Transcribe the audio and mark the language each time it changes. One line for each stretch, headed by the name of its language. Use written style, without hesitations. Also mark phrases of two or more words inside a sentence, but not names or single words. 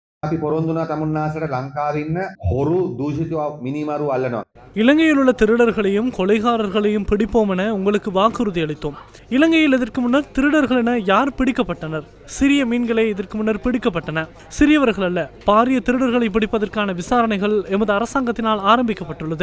Sinhala: අපි පොරොන්දුනා තමුන්නාසට ලංකාවේ ඉන්න හොරු දූෂිතව මිනිමරු අල්ලනවා.
Tamil: இலங்கையில் உள்ள திருடர்களையும் கொலைகாரர்களையும் பிடிப்போம் என உங்களுக்கு வாக்குறுதி அளித்தோம். இலங்கையில் இதற்கு முன்னர் திருடர்கள் என யார் பிடிக்கப்பட்டனர்? சிறிய மீன்களே இதற்கு முன்னர் பிடிக்கப்பட்டன. சிறியவர்கள் அல்ல, பாரிய திருடர்களை பிடிப்பதற்கான விசாரணைகள் எமது அரசாங்கத்தினால் ஆரம்பிக்கப்பட்டுள்ளது.